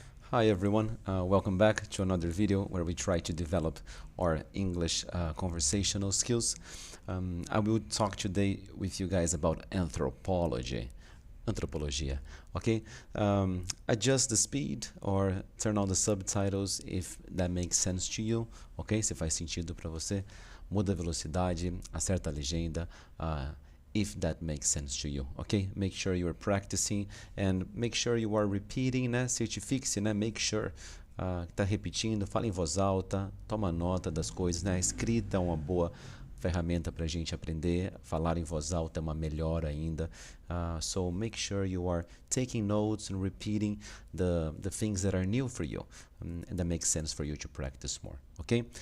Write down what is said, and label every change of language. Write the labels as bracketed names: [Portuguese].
[English] Hi everyone, welcome back to another video where we try to develop our English conversational skills. I will talk today with you guys about anthropology. Anthropologia, okay? Adjust the speed or turn on the subtitles if that makes sense to you, ok? [Portuguese] Se faz sentido para você. Muda a velocidade, acerta a legenda. [English] If that makes sense to you, okay? Make sure you are practicing and make sure you are repeating, né? [Portuguese] Certifique-se, né? [English] Make sure [Portuguese] que tá repetindo, fala em voz alta, toma nota das coisas, né? A escrita é uma boa ferramenta para a gente aprender. Falar em voz alta é uma melhor ainda. [English] So make sure you are taking notes and repeating the things that are new for you and that makes sense for you to practice more, okay?